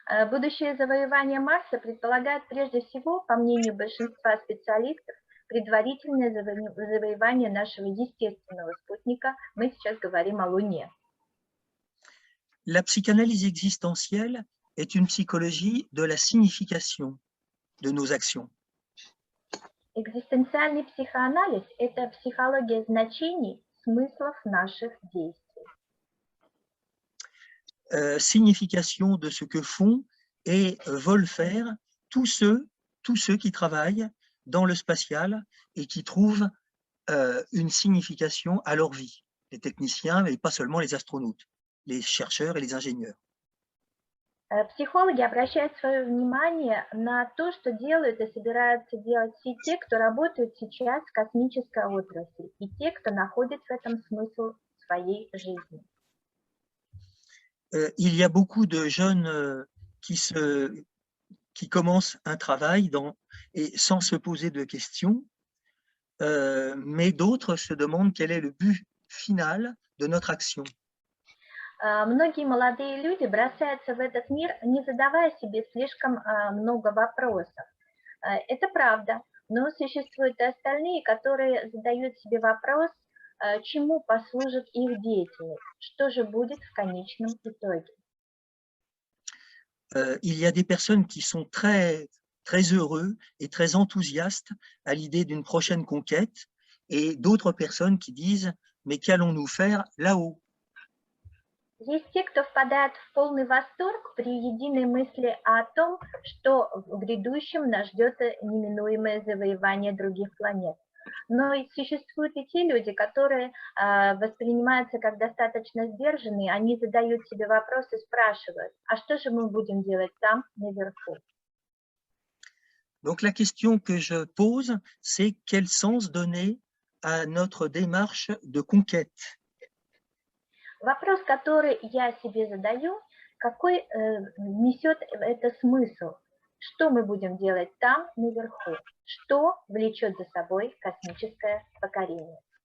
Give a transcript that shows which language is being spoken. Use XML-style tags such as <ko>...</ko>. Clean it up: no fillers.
<ru>Будущее завоевание Марса предполагает прежде всего, по мнению большинства специалистов, предварительное завоевание нашего естественного спутника. Мы сейчас говорим о Луне.</ru> <fr>La psychanalyse existentielle est une psychologie de la signification de nos actions.</fr> <ru>Экзистенциальный психоанализ – это психология значений, смыслов наших действий.</ru> <fr>Signification de ce que font et veulent faire tous ceux qui travaillent dans le spatial et qui trouvent une signification à leur vie. Les techniciens, mais pas seulement les astronautes, les chercheurs et les ingénieurs.</fr> <ru>Психологи обращают свое внимание на то, что делают и собираются делать все те, кто работают сейчас в космической отрасли, и те, кто находит в этом смысл своей жизни.</ru> <fr>Il y a beaucoup de jeunes qui commencent un travail et sans se poser de questions, mais d'autres se demandent quel est le but final de notre action.</fr> <ru>Многие молодые люди бросаются в этот мир, не задавая себе слишком много вопросов. Это правда, но существуют и остальные, которые задают себе вопрос, чему послужит их деятельность, что же будет в конечном итоге.</ru> <fr>Il y a des personnes qui sont très heureux et très enthousiastes à l'idée d'une prochaine conquête, et d'autres personnes qui disent « mais qu'allons-nous faire là-haut ?»</fr> <ru>Есть те, кто впадает в полный восторг при единой мысли о том, что в грядущем нас ждет неминуемое завоевание других планет. Но и существуют и те люди, которые воспринимаются как достаточно сдержанные, они задают себе вопросы, спрашивают, а что же мы будем делать там, наверху?</ru> <fr>Donc la question que je pose, c'est quel sens donner à notre démarche de conquête?</fr> <ru>Вопрос, который я себе задаю, какой несет это смысл? Что мы будем делать там, наверху? Что влечет за собой космическое покорение?</ru>